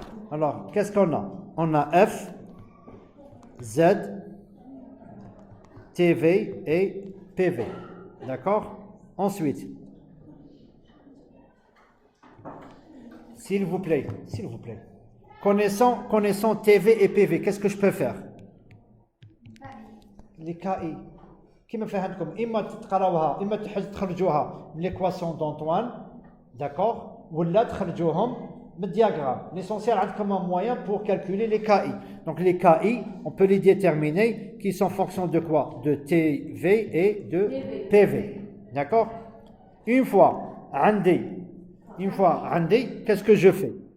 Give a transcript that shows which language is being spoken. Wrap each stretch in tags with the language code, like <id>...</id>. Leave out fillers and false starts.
<fr>Alors, qu'est-ce qu'on a? On a F, Z, TV et PV. D'accord? Ensuite, s'il vous plaît, connaissant TV et PV, qu'est-ce que je peux faire? Les KI.</fr> <ar>كما فهمتكم إما تقراوها إما تخرجوها من</ar> <fr>l'équation d'Antoine, d'accord?</fr> <ar>ولا تخرجوهم</ar> <fr>le diagramme. L'essentiel est comme un moyen pour calculer les KI. Donc les KI, on peut les déterminer qui sont en fonction de quoi? De TV et de PV. D'accord? Une fois, qu'est-ce que je fais?</fr>